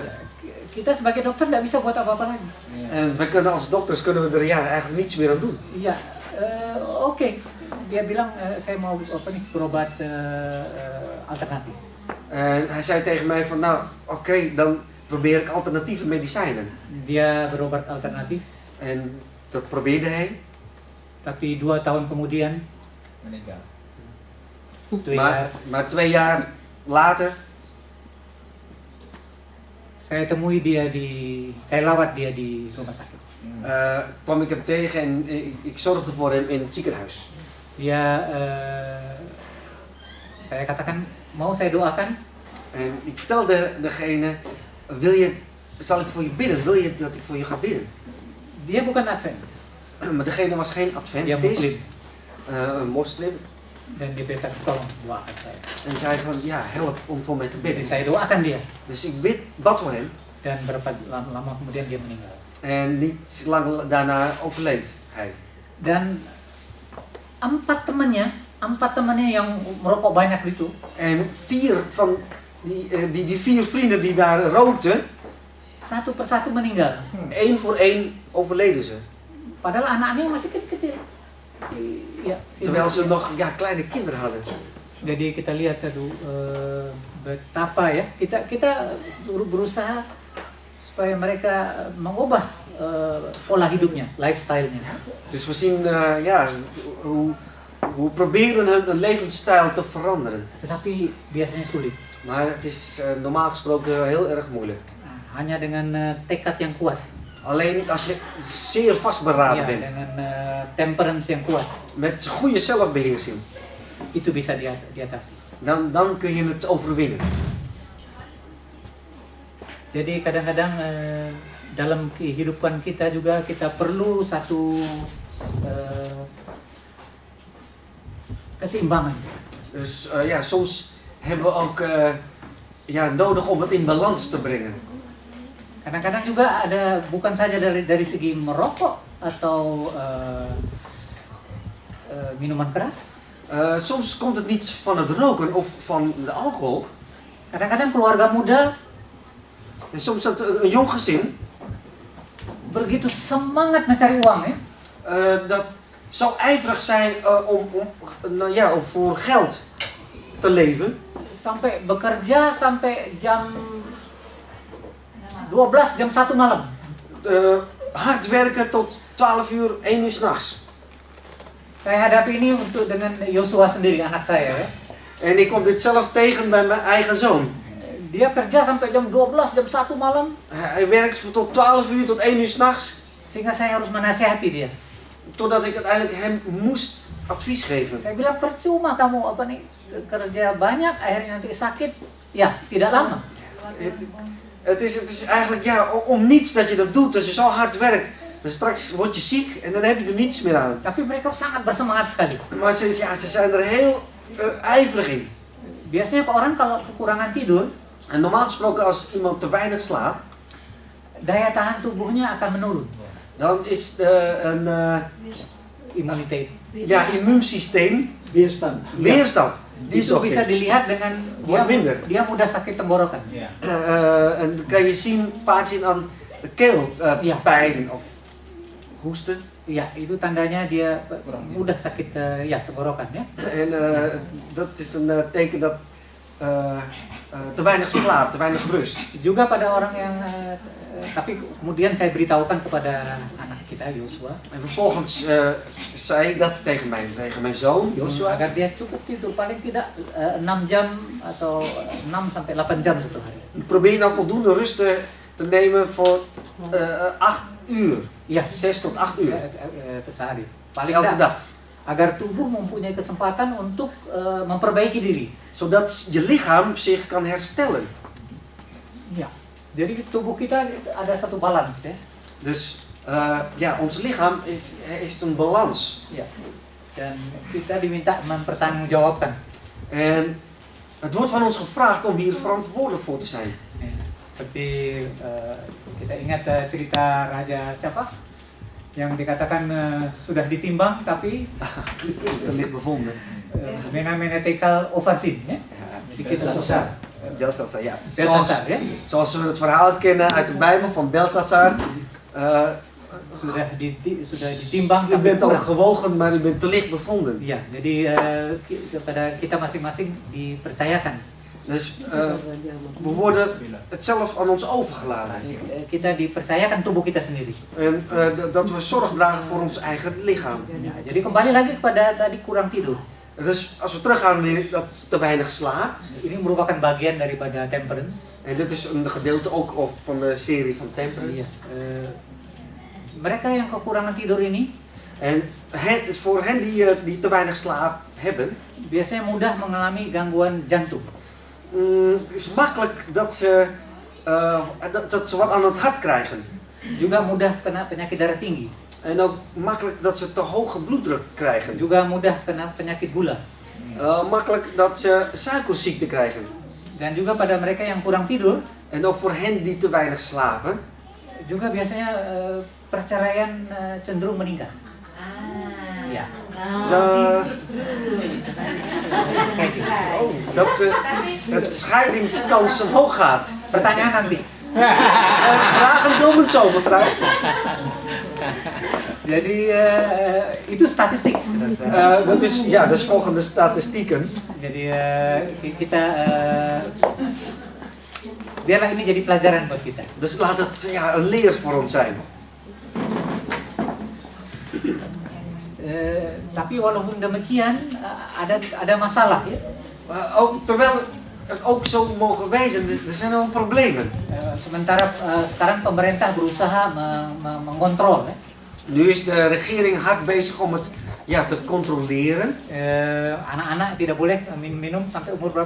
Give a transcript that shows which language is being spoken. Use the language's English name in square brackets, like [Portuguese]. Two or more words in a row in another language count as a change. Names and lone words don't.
[Indonesian] Kita sebagai dokter tidak bisa buat apa-apa lagi. [Dutch] En we kunnen als dokters kunnen we er eigenlijk niets meer aan doen. [Indonesian] Iya, oke. Dia bilang saya mau berobat alternatif. [Dutch] En hij zei tegen mij van oké, dan probeer ik alternatieve medicijnen. [Indonesian] Dia berobat alternatif. [Dutch] En dat probeerde hij. [Indonesian] Tapi 2 tahun kemudian, Meninggal. [Dutch] Maar 2 jaar later [Indonesian] saya temui dia saya lawat dia di rumah sakit. [Dutch] kwam ik hem tegen en ik zorgde voor hem in het ziekenhuis. [Indonesian] Dia, saya katakan, mau saya doakan? [Dutch] En ik vertelde degene, zal ik voor je bidden? Wil je dat ik voor je ga bidden? [Indonesian] Dia bukan Advent, [Dutch] Maar degene was geen [Indonesian] dia adventist, muslim. [Dutch] een moslim. [Indonesian] Dan dia bilang, tolong doakan saya. [Dutch] En zei van, help om voor mij te [Indonesian] Jadi [Dutch] bidden. [Indonesian] saya doakan dia. [Dutch] Dus ik bad voor hem. [Indonesian] Dan berapa lama kemudian dia meninggal. [Dutch] En niet lang daarna overleed hij. [Indonesian] Dan 4 temannya yang merokok banyak itu, [Dutch] En 4 van die 4 vrienden die daar rookten, [Indonesian] satu persatu meninggal. [Dutch] 1 voor 1 overleden ze. [Indonesian] Padahal anak-anaknya masih kecil-kecil. [Dutch] Terwijl ze nog kleine kinderen hadden. [Indonesian] Jadi kita lihat betapa ya kita berusaha supaya mereka mengubah pola hidupnya, lifestyle-nya. [Dutch] Dus we zien hoe we proberen hun levensstijl te veranderen. [Indonesian] Tetapi biasanya sulit. [Dutch] Maar het is normaal gesproken heel erg moeilijk. [Indonesian] Hanya dengan tekad yang kuat. [Dutch] Alleen als je zeer vastberaden bent. [Indonesian] Dengan temperance yang kuat. [Dutch] Met goede zelfbeheersing. [Indonesian] Itu bisa diatasi. [Dutch] Dan kun je het overwinnen. [Indonesian] Jadi kadang-kadang dalam kehidupan kita juga kita perlu satu keseimbangan. [Dutch] Dus soms hebben we ook nodig om het in balans te brengen. [Indonesian] Kadang-kadang juga ada bukan saja dari segi merokok atau minuman keras. [Dutch] Soms komt het niet van het roken of van de alcohol. [Indonesian] Kadang-kadang keluarga muda. [Dutch] En soms dat een jong gezin. [Indonesian] Begitu semangat mencari uang ya. [Dutch] Dat zou ijverig zijn om voor geld te leven. [Indonesian] Sampai bekerja sampai jam 12 jam 1 malam. [Dutch] Hard werken tot 12 uur, 1 uur 's nachts. [Indonesian] Saya hadapi ini dengan Joshua sendiri, anak saya ya. [Dutch] En ik kom dit zelf tegen bij mijn eigen zoon. [Indonesian] Dia kerja sampai jam 12 jam 1 malam. [Dutch] Hij werkt tot 12 uur tot 1 uur 's nachts. [Indonesian] Sehingga saya harus menasihati dia. [Dutch] Totdat ik uiteindelijk hem moest advies geven. [Indonesian] Saya bilang percuma kamu kerja banyak akhirnya nanti sakit. Ja, tidak lama. [Dutch] Het is eigenlijk om niets dat je dat doet, dat je zo hard werkt. Dan straks word je ziek en dan heb je er niets meer aan. [Indonesian] Tapi mereka sangat bersemangat sekali. [Dutch] Maar ze zijn er heel ijverig in. [Indonesian] Biasanya orang kalau kekurangan tidur, [Dutch] en normaal gesproken als iemand te weinig slaapt, [Indonesian] daya tahan tubuhnya akan menurun. [Dutch] Dan is immuniteit. Immuunsysteem weerstand. Die [Indonesian] Itu bisa dilihat dengan dia mudah sakit tenggorokan. [Dutch] En kan je vaak zien aan keelpijn of hoesten. [Indonesian] Ja, itu tandanya dia mudah sakit tenggorokan ya. [Dutch] En dat is een teken dat te weinig slaap, te weinig rust. [Indonesian] Juga pada orang yang tapi kemudian saya beritahukan kepada anak kita Joshua. [Dutch] En vervolgens zei ik dat tegen mijn zoon Joshua. [Indonesian] Agar dia cukup tidur paling tidak 6 jam atau 6 sampai 8 jam satu hari. [Dutch] Probeer nou voldoende rust te nemen voor 8 uur. Ja, 6 tot 8 uur. [Indonesian] Sehari. Paling [Dutch] elke dag. [Indonesian] Agar tubuh mempunyai kesempatan untuk memperbaiki diri. [Dutch] Zodat je lichaam zich kan herstellen. Ja. [Indonesian] Jadi tubuh kita ada satu balans ya. [Dutch] Dus ons lichaam heeft een balans. Ja. [Indonesian] Dan kita diminta mempertanggungjawabkan. [Dutch] En het wordt van ons gevraagd om hier verantwoordelijk voor te zijn. Ja. [Indonesian] Seperti kita ingat cerita Raja siapa? Yang dikatakan sudah ditimbang tapi [Dutch] terlicht bevonden. Menametical ovasin ya. Jadi kita Belshazzar, ja. Belshazzar, ja. Zoals we het verhaal kennen uit de Bijbel van Belshazzar. [Indonesian] Sudah ditimbang. [Dutch] U bent al gewogen, maar u bent te licht bevonden. [Indonesian] Ja, jadi kepada kita masing-masing dipercayakan. [Dutch] Dus we worden het zelf aan ons overgeladen. [Indonesian] Kita dipercayakan tubuh kita sendiri. [Dutch] En dat we zorg dragen voor ons eigen lichaam. [Indonesian] Ja, jadi kembali lagi kepada tadi kurang tidur. [Dutch] Dus als we teruggaan naar dat te weinig slaap. [Indonesian] Ini merupakan bagian daripada temperance. [Dutch] En dit is een gedeelte ook van de serie van temperance. [Indonesian] Mereka yang kekurangan tidur ini. [Dutch] En voor hen die te weinig slaap hebben. [Indonesian] Biasanya mudah mengalami gangguan jantung. [Dutch] Het is makkelijk dat ze wat aan het hart krijgen. [Indonesian] Juga mudah kena penyakit darah tinggi. [Dutch] En ook makkelijk dat ze te hoge bloeddruk krijgen. [Indonesian] Juga mudah kena penyakit gula. [Dutch] Makkelijk dat ze suikerziekte krijgen. [Indonesian] Dan juga pada mereka yang kurang tidur. [Dutch] En ook voor hen die te weinig slapen. [Indonesian] Juga biasanya perceraian cenderung meningkat. Ya. [Dutch] dat het scheidingskans omhoog gaat. [Indonesian] Pertanyaan nanti. [Dutch] Vragen komen zo, mevrouw. [Indonesian] Jadi itu statistik. [Dutch] Dat is volgens de statistieken. [Indonesian] Jadi kita biarlah ini jadi pelajaran buat kita. [Dutch] Dus laat het een leer voor ons zijn. [Indonesian] Tapi walaupun demikian ada masalah ya. [Dutch] Terwijl het ook zo mogen wezen, er zijn al problemen. [Indonesian] Sementara sekarang pemerintah berusaha mengontrol ya. [Dutch] Nu is de regering hard bezig om het te controleren. [Indonesian] Anak-anak tidak boleh minum sampai umur berapa?